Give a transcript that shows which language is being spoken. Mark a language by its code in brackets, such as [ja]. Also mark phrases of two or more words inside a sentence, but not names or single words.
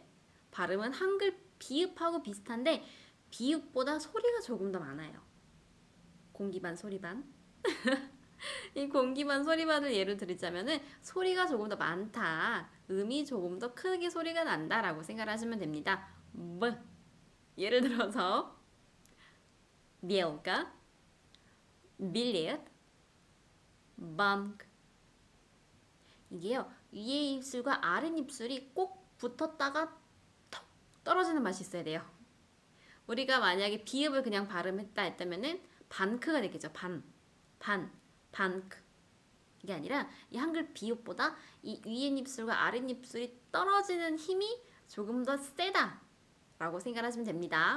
[ko] 발음은 한글 비읍하고 비슷한데 비읍보다 소리가 조금 더 많아요. 공기반 소리반. 이 공기반 소리반을 예를 들자면은 소리가 조금 더 많다. 음이 조금 더 크게 소리가 난다라고 생각하시면 됩니다. B. 예를 들어서 [ru] белка, билет, банк. [ko] 이게요. 위에 입술과 아래 입술이 꼭 붙었다가 턱 떨어지는 맛이 있어야 돼요. 우리가 만약에 비읍을 그냥 발음했다 했다면은 반크가 되겠죠. 반크. 이게 아니라 이 한글 비읍보다 이 위에 입술과 아래 입술이 떨어지는 힘이 조금 더 세다라고 생각하시면 됩니다.